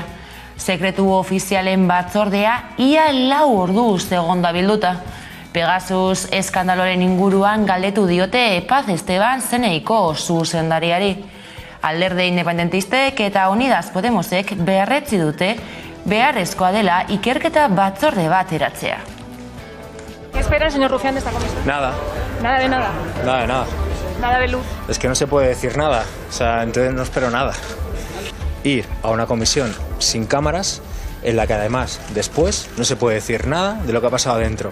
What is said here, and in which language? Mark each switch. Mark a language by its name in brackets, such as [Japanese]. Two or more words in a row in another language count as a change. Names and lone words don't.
[Basque] Sekretu ofizialen batzordea ia 4 orduz egon da bilduta. Pegasus eskandaloren inguruan galdetu diote Paz Esteban CNIko zuzendariari. Alderdi independentistek eta Unidas Podemosek berretsi dute beharrezkoa dela ikerketa batzorde bat eratzea. [Spanish] ¿Qué espera el señor Rufián de esta comisión? Nada. Nada de nada. Nada de nada. Nada de luz. Es que no se puede decir nada. O sea, entonces no espero nada. Ir a una comisión sin cámaras en la que además después no se puede decir nada de lo que ha pasado adentro.